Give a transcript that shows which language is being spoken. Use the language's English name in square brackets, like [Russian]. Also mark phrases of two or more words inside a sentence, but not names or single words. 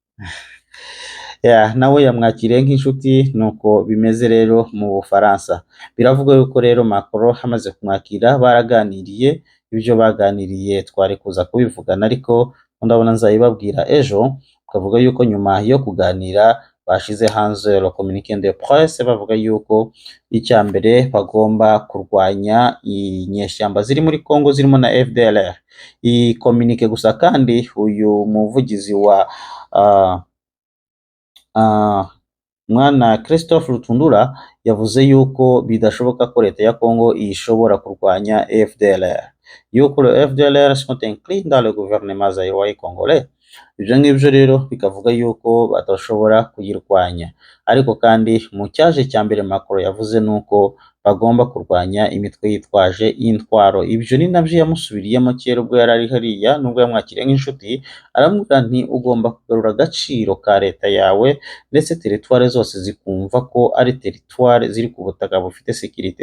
[Kinyarwanda] nawe yamwakiriye nk'inshuti, nuko bimeze rero mu Bufaransa. Biravuga yuko rero Macron amaze kumwakira baraganiriye, ibyo baganiriye twari kuza kubivugana, ariko ndabona nzabibabwira ejo. Twavuga yuko nyuma yo kuganira bashize hanze [French] le communiqué de presse [Kinyarwanda] bavuga yuko icya mbere bagomba kurwanya inyeshyamba ziri muri Congo zirimo na FDLR. Iyi communiqué gusa kandi uyu muvugizi wa mwana Christophe Rutundura yavuze yuko bidashoboka ko leta ya Congo ishobora kurwanya FDLR, yuko FDLR [French] sont inclus dans le gouvernement zaïrois congolais. [Kinyarwanda] Ibyo ngibyo rero bikavuga yuko badashobora kuyirwanya, ariko kandi mu cyaje cya mbere Macron yavuze nuko bagomba kurwanya imitwe yitwaje intwaro. Ibyo ni nabyo yamusubiriyemo kera ubwo yari ari hariya, nubwo yamwakiriye nk'inshuti, aramubwira nti ugomba kugarura agaciro ka leta yawe, ndetse teritware zose zikumva ko ari teritware ziri ku butaka bufite sekirite.